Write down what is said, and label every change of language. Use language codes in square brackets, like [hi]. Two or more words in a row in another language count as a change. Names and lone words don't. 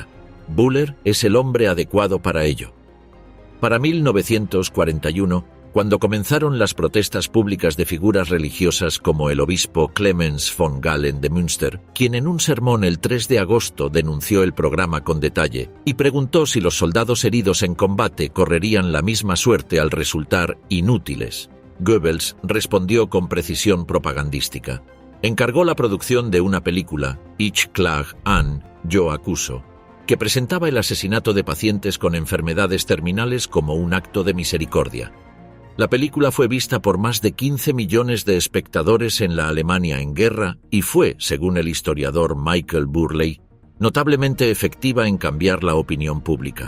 [es] Bouhler es el hombre adecuado para ello. Para 1941, cuando comenzaron las protestas públicas de figuras religiosas como el obispo Clemens von Galen de Münster, quien en un sermón el 3 de agosto denunció el programa con detalle y preguntó si los soldados heridos en combate correrían la misma suerte al resultar inútiles, Goebbels respondió con precisión propagandística. Encargó la producción de una película, Ich klage an, Yo acuso, que presentaba el asesinato de pacientes con enfermedades terminales como un acto de misericordia. La película fue vista por más de 15 millones de espectadores en la Alemania en guerra y fue, según el historiador Michael Burley, notablemente efectiva en cambiar la opinión pública.